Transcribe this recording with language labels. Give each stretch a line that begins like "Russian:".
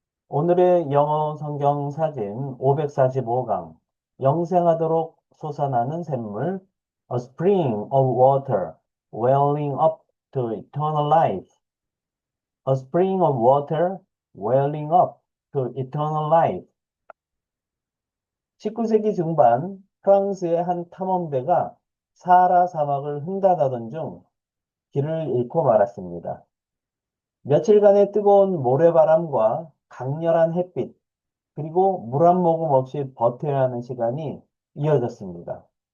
Korean: 오늘의 영어 성경 사진 545강. 영생하도록 솟아나는 샘물.
English: A spring of water welling up to eternal life. A spring of water welling up to eternal life.
Korean: 19세기 중반 프랑스의 한 탐험대가 사하라 사막을 횡단하던 중 길을 잃고 말았습니다. 며칠간의 뜨거운 모래바람과 강렬한 햇빛, 그리고 물 한 모금 없이 버텨야 하는 시간이 이어졌습니다.